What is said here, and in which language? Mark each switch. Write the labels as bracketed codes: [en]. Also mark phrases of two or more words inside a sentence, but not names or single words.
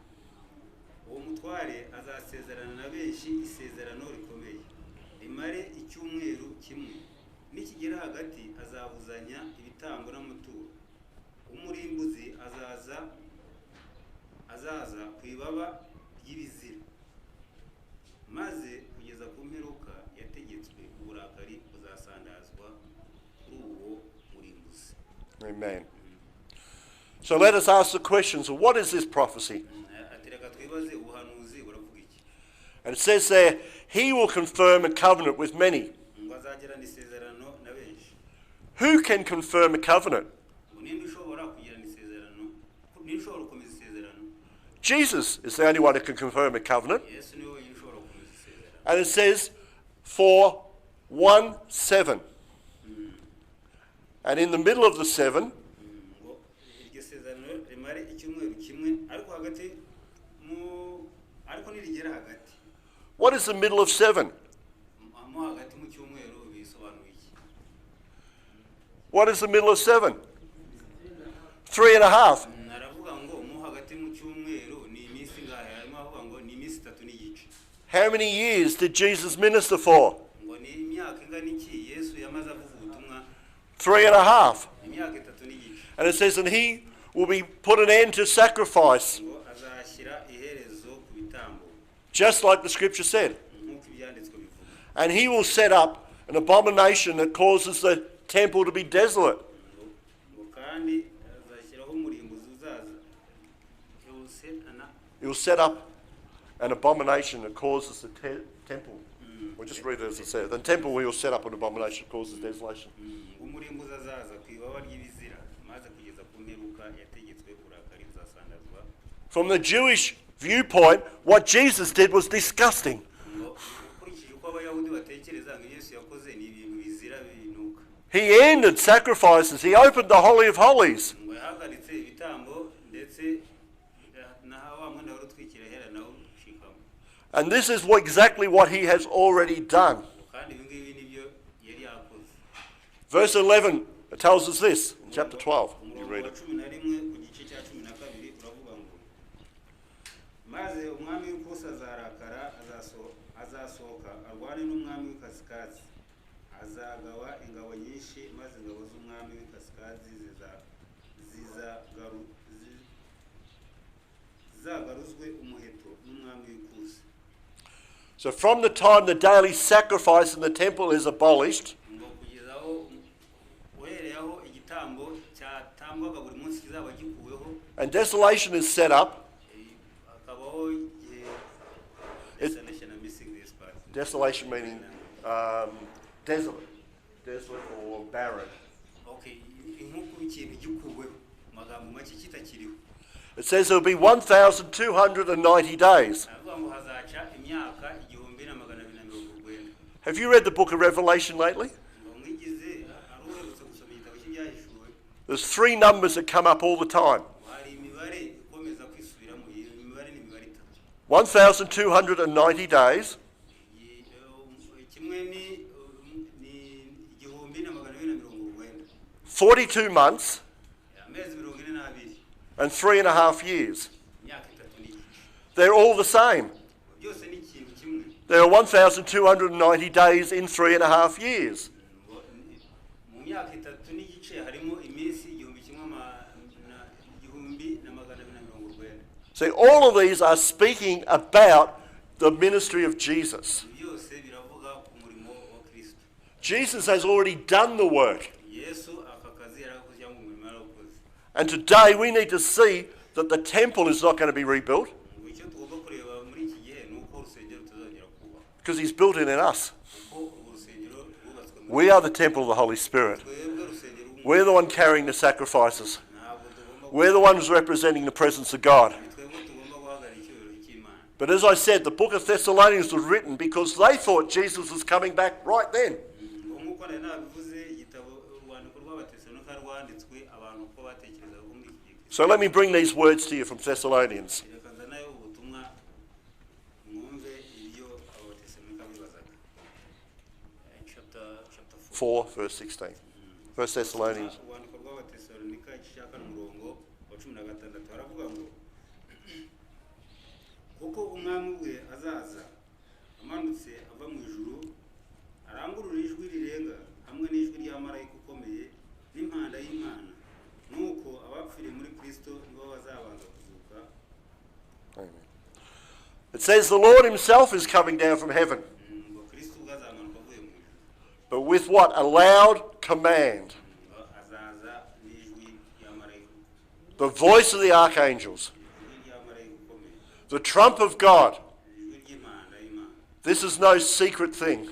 [rw] uwo mutware azasezerana na benshi isezerano rikomeye imare icyumweru kimwe nikigera hagati azabuzanya ibitambo n'amaturo umurimbuzi azaza ku ibaba ry'ibizira maze kugeza ku mperuka yategetswe uburakari buzasandazwa kuri uwo murimbuzi. Amen. [en] So let us ask the question, so what is this prophecy? [rw] atereka twibaze ubuhanuzi buravuga iki? [en] And it says there, he will confirm a covenant with many. [rw] ngo azagirana isezerano na benshi. [en] Who can confirm a covenant? [rw] ngo ninde ushobora kugirana isezerano? ninde ushobora gukomeza isezerano? [en] Jesus is the only one who can confirm a covenant. [rw] yesu niwe wenyine ushobora gukomeza isezerano. [en] And it says, for 1/7. And in the middle of the 7, [rw] ngo iryo sezerano rimare icyumweru kimwe ariko hagati ariko nirigera hagati. [en] what is the middle of 7? [rw] mo hagati mu cyumweru bisobanuye iki? [en] What is the middle of 7? 3.5. [rw] naravuga ngo mo hagati mu cyumweru ni iminsi ngahe? harimo avuga ngo ni iminsi 3 n'igice. [en] How many years did Jesus minister for? [rw] ngo ni imyaka ingana iki yesu yamaze avuga ubutumwa? [en] 3.5. [rw] imyaka 3 n'igice. [en] And it says, and he will be put an end to sacrifice, [rw] ngo azashyira iherezo ku bitambo [en] just like the scripture said. [rw] nk'uko ibyanditswe bivuga. [en] And he will set up an abomination that causes the temple to be desolate. [rw] ngo kandi azashyiraho umurimbuzi uzaza. [en] He will set up an abomination that causes the temple. We'll just read it as it says. The temple we will set up an abomination that causes desolation. [rw] umurimbuzi azaza ku ibaba ry'ibizira maze kugeza ku mperuka yategetswe uburakari buzasandazwa. [en] From the Jewish viewpoint, what Jesus did was disgusting. [rw] ngo ukurikije uko abayahudi batekereza ngo yesu yakoze ni ibintu bizira binuka. [en] He ended sacrifices. He opened the Holy of Holies. [rw] ngo yahagaritse ibitambo ndetse na wa mwenda wari utwikira hera nawo ushikamo. [en] And this is exactly what he has already done. [rw] kandi ibi ngibi nibyo yari yakoze. [en] Verse 11 tells us this in chapter 12. You [rw] umurongo [en] read [rw] wa [en] it. [rw] 11 ku gice cya 12 uravuga ngo maze umwami w'ikusi azarakara azasohoka arwane n'umwami w'ikasikazi azagawa ingabo nyinshi maze ingabo z'umwami w'ikasikazi zizagaruzwe umuheto n'umwami w'ikusi. [en] So from the time the daily sacrifice in the temple is abolished, [rw] ngo kugeza aho uhereye aho igitambo cyatambwaga buri munsi kizaba gikuweho [en] and desolation is set up. [rw] hakabaho desolation. [en] I'm missing this part. Desolation meaning desolate or barren. [rw] Okay, nk'uko ikintu gikuweho magambo make kitakiriho. [en] It says there will be 1,290 days. [rw] aravuga ngo hazaca imyaka 1290. [en] Have you read the book of Revelation lately? [rw] ngo mwigize aruherutse gusoma igitabo cy'ibyahishuwe. [en] There's 3 numbers that come up all the time. [rw] hari imibare ikomeza kwisubiramo. iyo mibare ni imibare 3. [en] 1,290 days. [rw] kimwe ni 1290. [en] 42 months [rw] amezi 42 [en] and 3.5 years. [rw] imyaka 3 n'igice. [en] They're all the same. [rw] byose ni ikintu kimwe. [en] There are 1,290 days in 3.5 years. [rw] mu myaka 3 n'igice harimo iminsi 1290. [en] See, all of these are speaking about the ministry of Jesus. [rw] byose biravuga ku murimo wa Kristo. [en] Jesus has already done the work. [rw] yesu aka kazi yarakoze cyangwa umurimo yarakoze. [en] And today we need to see that the temple is not going to be rebuilt [rw] ngo icyo tugomba kureba muri iki gihe ni uko urusengero tuzongera kuba. [en] because he's built it in us. [rw] kuko urwo rusengero rwubatswe muri [en] We are the temple of the Holy Spirit. [rw] twebwe urusengero [en] We're the one carrying the sacrifices. [rw] ntabwo tugomba [en] We're the ones representing the presence of God. [rw] twebwe tugomba guhagarara icyubahiro cy'Imana. [en] But as I said, the book of Thessalonians was written because they thought Jesus was coming back right then. [rw] ngo nk'uko [en] So let me bring these words to you from Thessalonians. 4, verse 16. 1 Thessalonians. [rw] kuko umwami we azaza amanutse ava mu ijuru arangurura ijwi rirenga hamwe n'ijwi rya marayika ukomeye n'impanda y'Imana nuko abapfiriye muri Kristo nibo bazabanza kuzuka. Amen. [en] It says the Lord himself is coming down from heaven. But with what? A loud command. The voice of the archangels. The trump of God. This is no secret thing.